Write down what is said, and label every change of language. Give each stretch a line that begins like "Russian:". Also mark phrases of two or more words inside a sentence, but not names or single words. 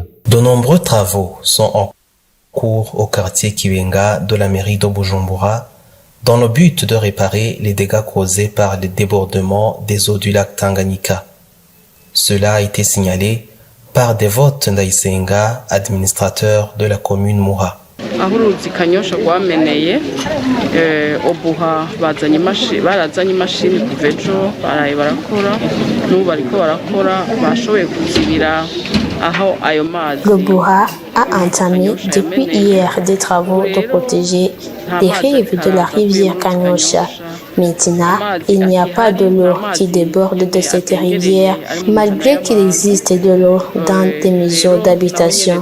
French: De nombreux travaux sont en cours au quartier Kibenga de la mairie de Bujumbura dans le but de réparer les dégâts causés par les débordements des eaux du lac Tanganyika. Cela a été signalé par Devote Ndayisenga, administrateur de la commune Muha.
Rundi: aho uruzi Kanyosha rwameneye Obuha barazanye imashini kuva ejo baraye barakora n'ubu bariko barakora bashoboye kuzibira aho ayo mazi.
French: Le Buha a entamé depuis hier des travaux de protéger les rives de la rivière Kanyosha. Maintenant, il n'y a pas de l'eau qui déborde de cette rivière, malgré qu'il existe de l'eau dans des maisons d'habitation.